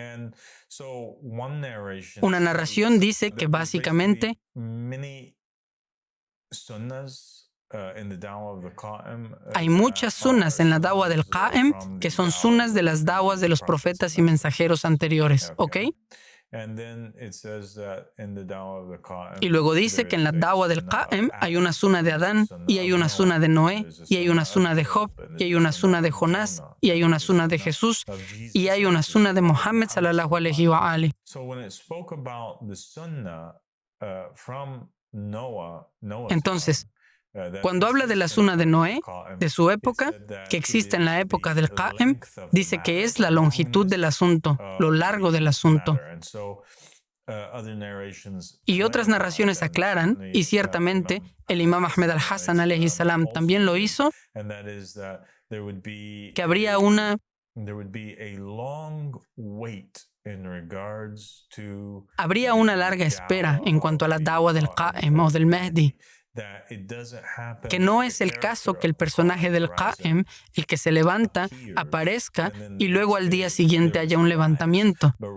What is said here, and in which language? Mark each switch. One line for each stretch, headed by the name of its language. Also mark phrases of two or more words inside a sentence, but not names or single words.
Spanish: Una narración dice que básicamente hay muchas sunnas en la da'wa del Qa'im que son sunnas de las da'was de los profetas y mensajeros anteriores, ¿ok? Y luego dice que en la da'wa del Qa'im hay una sunna de Adán, y hay una sunna de Noé, y hay una sunna de Job, y hay una sunna de Jonás, y hay una sunna de Jesús, y hay una sunna de Muhammad
Arabic: صلى الله عليه وآله.
Spanish: Entonces, cuando habla de la sunna de Noé, de su época, que existe en la época del Qa'im, dice que es la longitud del asunto, lo largo del asunto. Y otras narraciones aclaran, y ciertamente el Imam Ahmed al-Hassan
Arabic: عليه السلام
Spanish: también lo hizo, que habría una larga espera en cuanto a la da'wa del Qa'im o del Mahdi, que no es el caso que el personaje del Qa'im, el que se levanta, aparezca y luego al día siguiente haya un levantamiento,